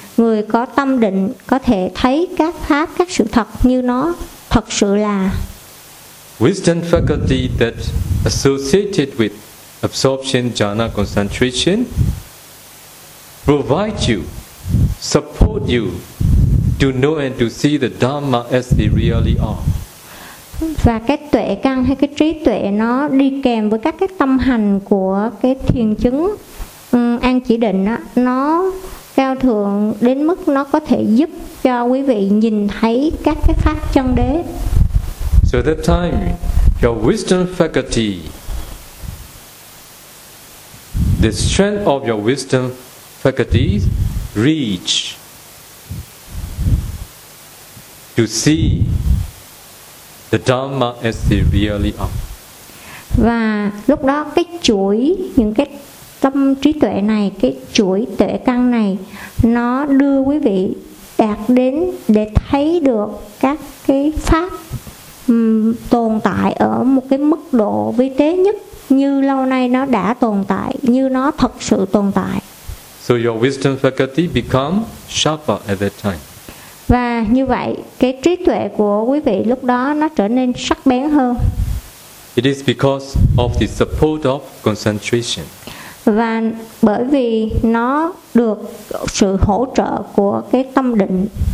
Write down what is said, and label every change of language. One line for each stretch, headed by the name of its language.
Vietnamese: Người có tâm định có thể thấy các pháp, các sự thật như nó thật sự là.
English: Wisdom faculty that associated with absorption, jhana, concentration provide you, support you to know and to see the Dhamma as they really are.
Vietnamese: Và cái tuệ căn hay cái trí tuệ nó đi kèm với các cái tâm hành của cái thiền chứng an chỉ định đó, nó cao thượng đến mức nó có thể giúp cho quý vị nhìn thấy các cái pháp chân đế.
English: So at that time, your wisdom faculty, the strength of your wisdom faculties reach to see the Dhamma as they really are.
Vietnamese: Và lúc đó cái chuỗi những cái tâm trí tuệ này, cái chuỗi tuệ căn này, nó đưa quý vị đạt đến để thấy được các cái pháp tồn tại ở một cái mức độ vi tế nhất như lâu nay nó đã tồn tại, như nó thật sự tồn tại.
English: So your wisdom faculty become sharper at that time.
Vietnamese: Và như vậy, cái trí tuệ của quý vị lúc đó nó trở nên sắc bén hơn.
English: It is because of the support of concentration.
Vietnamese: Và bởi vì nó được sự hỗ trợ của cái tâm định.